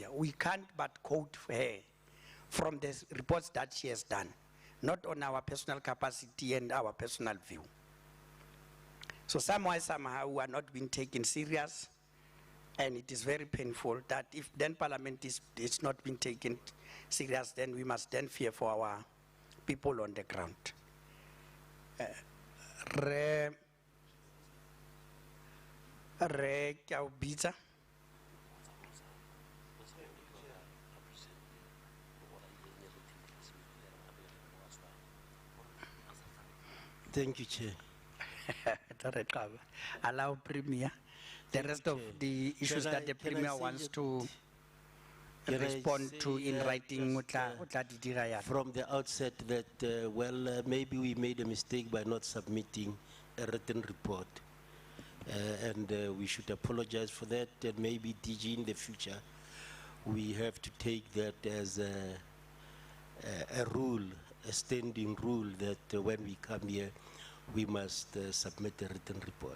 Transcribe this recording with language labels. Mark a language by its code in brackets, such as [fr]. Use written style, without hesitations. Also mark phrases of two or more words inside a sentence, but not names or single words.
[en] We can't but quote her from the reports that she has done, not on our personal capacity and our personal view. So somehow we are not being taken serious. And it is very painful that if then Parliament is not being taken serious, then we must then fear for our people on the ground. [tn] Re ke a o bitsa. [en] Thank you, Chair. Allow Premier. The rest of the issues Can that I- the can I Premier say wants just- to Can I respond to say, in writing, just, [tn] o tla di dira yalo. [en] from the outset that, maybe we made a mistake by not submitting a written report. And we should apologize for that, and maybe DG in the future, we have to take that as a rule, a standing rule that when we come here, we must submit a written report.